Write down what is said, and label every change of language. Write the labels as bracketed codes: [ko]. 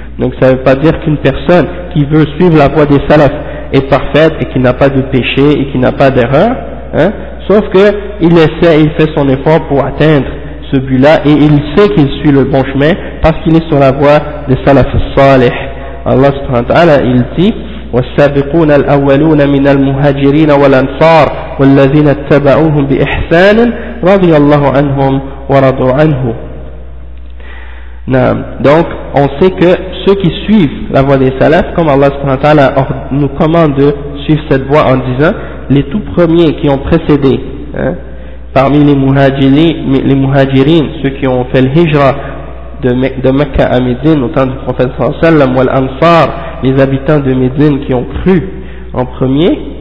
[fr] Donc ça ne veut pas dire qu'une personne qui veut suivre la voie des salafs est parfaite et qui n'a pas de péché et qui n'a pas d'erreur, hein, sauf que il fait son effort pour atteindre ce but-là et il sait qu'il suit le bon chemin parce qu'il est sur la voie des salaf salih. [ar] Allah subhanahu wa ta'ala, [fr] il dit [ar] والسابقون الأولون من المهاجرين والأنصار والذين اتبعوهم بإحسان رضي الله عنهم ورضوا عنه. [fr] Donc on sait que ceux qui suivent la voie des salafs, comme Allah subhanahu wa ta'ala nous commande de suivre cette voie en disant les tout premiers qui ont précédé, hein, parmi les muhajirin, ceux qui ont fait le hijra de Mecca à Médine au temps du prophète sallallahu alayhi wa sallam, wal ansar, les habitants de Médine qui ont cru en premier,